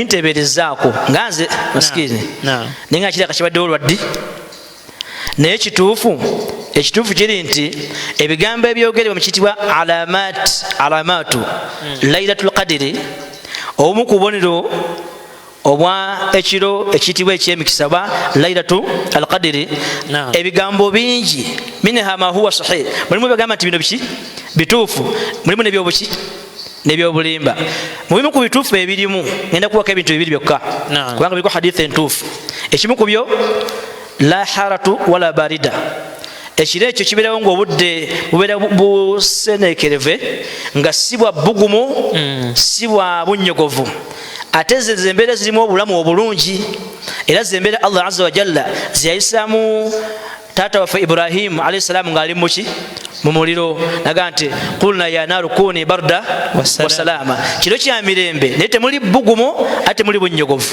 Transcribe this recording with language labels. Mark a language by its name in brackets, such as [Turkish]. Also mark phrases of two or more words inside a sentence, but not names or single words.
[Ganda] nteeberezaako nga nze masikini naye nga kiraka kibaddewo lwaddi, naye ekituufu kiri nti ebigambo ebyogerebwa mu kitibwa alamatu Lailatul Qadr, obumu ku bubonero obwa ekiro ekiyitibwa ekyemikisa oba Lailatul Qadr, ebigambo bingi, [Arabic] منها ما هو صحيح, [Ganda] mulimu ebigamba nti bino biki bituufu, mulimu nebyobuki nebyobulimba. Mubimu ku bituufu ebirimu ngenda kuwako ebintu bibiri byokka kubanga biriko hadithi entuufu. Ekimu ku byo [Arabic] لا حرارة ولا برودة, [Ganda] ekiro ekyo kibeerawo ng'obudde bubeera buseneekereve nga si bwa bbugumu si bwa bunnyogovu, ate ze embeera zirimu obulamu obulungi, era ze embeera [Arabic] الله عز وجل [Ganda] zeyayisaamu taata waffe Ibrahim [Arabic] عليه السلام [Ganda] ng'ali muki mu muliro, naga nti [Arabic] قلنا يا نار كوني بردا وسلاما, [Ganda] kiro kya mirembe naye temuli bbugumu ate muli bunnyogovu.